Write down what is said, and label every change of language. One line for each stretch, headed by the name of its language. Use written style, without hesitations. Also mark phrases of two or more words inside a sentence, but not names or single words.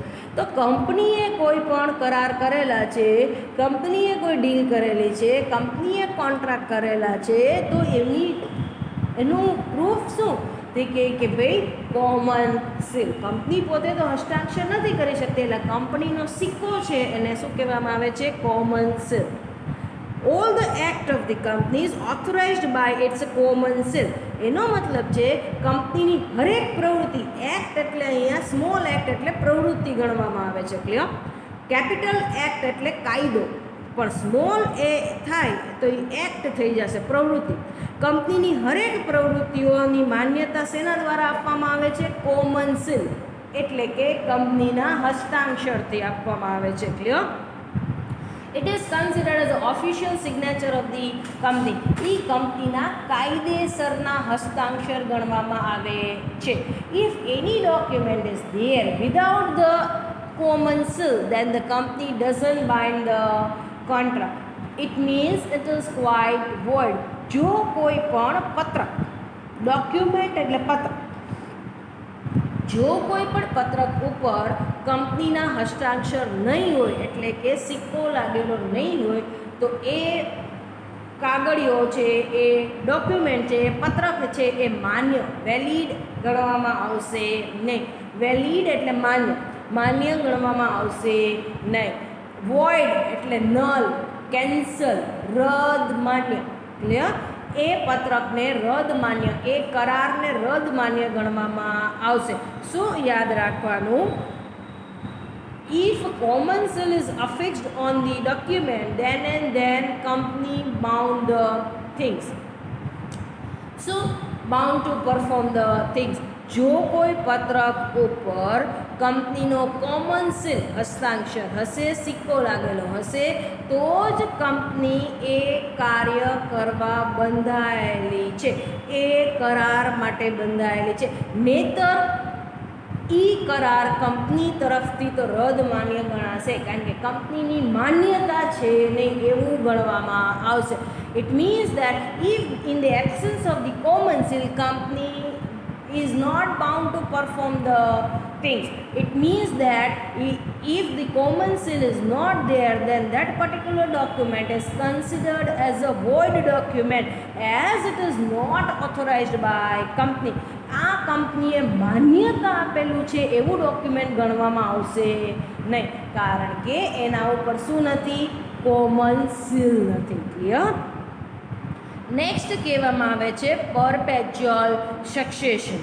Gujarati: તો કંપનીએ કોઈ પણ કરાર કરેલા છે, કંપનીએ કોઈ ડીલ કરેલી છે, કંપનીએ કોન્ટ્રાક્ટ કરેલા છે, તો એનું પ્રૂફ શું? તે કે ભાઈ
English: common seal.
Gujarati: કંપની પોતે તો હસ્તાક્ષર નથી કરી શકતી, એટલે કંપનીનો સિક્કો છે એને શું કહેવામાં આવે છે?
English: common seal. All the act of the company is authorized by its common seal.
Gujarati: એનો મતલબ છે કંપનીની હરેક પ્રવૃત્તિ, એક્ટ એટલે અહીંયા
English: small act
Gujarati: એટલે પ્રવૃત્તિ ગણવામાં આવે છે. ક્લિયર?
English: capital act
Gujarati: એટલે કાયદો, પણ સ્મોલ એ થાય તો એ એક્ટ થઈ જશે, પ્રવૃત્તિ. કંપનીની હરેક પ્રવૃત્તિઓની માન્યતા શેના દ્વારા આપવામાં આવે છે?
English: common seal
Gujarati: એટલે કે કંપનીના હસ્તાક્ષરથી આપવામાં આવે છે. ક્લિયર?
English: It is considered as the official signature of the company.
Gujarati: એ કંપનીના કાયદેસરના હસ્તાક્ષર ગણવામાં આવે છે.
English: If any document is there without the common seal, then the company doesn't bind the contract. It means it is quite void.
Gujarati: જો કોઈ પણ પત્રક, ડોક્યુમેન્ટ એટલે પત્રક, જો કોઈ પણ પત્રક ઉપર કંપનીના હસ્તાક્ષર નહીં હોય, એટલે કે સિક્કો લાગેલો નહીં હોય, તો એ કાગળિયો છે, એ ડોક્યુમેન્ટ છે, એ પત્રક છે, એ માન્ય, વેલિડ ગણવામાં આવશે નહીં. વેલિડ એટલે માન્ય ગણવામાં આવશે નહીં. વોઇડ એટલે
English: null, cancel,
Gujarati: રદ માન્ય. ક્લિયર? એ પત્રકને રદ માન્ય, એ કરારને રદ માન્ય ગણવામાં આવશે. શું યાદ રાખવાનું?
English: If common seal is affixed on the document, then and then company bound the things. So bound to perform the things.
Gujarati: જો કોઈ પત્રક ઉપર કંપનીનો
English: common seal,
Gujarati: હસ્તાક્ષર હશે, સિક્કો લાગેલો હશે, તો જ કંપની એ કાર્ય કરવા બંધાયેલી છે, એ કરાર માટે બંધાયેલી છે. નહીંતર એ કરાર કંપની તરફથી તો રદ માન્ય ગણાશે, કારણ કે કંપનીની માન્યતા છે નહીં એવું ગણવામાં આવશે.
English: It means that if in the absence of the common seal, company is not bound to perform the things. It means that if the common seal is not there, then that particular document is considered as a void document as it is not authorized by company.
Gujarati: આ કંપનીએ માન્યતા આપેલું છે એવું ડોક્યુમેન્ટ ગણવામાં આવશે નહીં, કારણ કે એના ઉપર શું નથી?
English: common seal
Gujarati: નથી. ક્લિયર? નેક્સ્ટ કહેવામાં આવે છે
English: perpetual succession.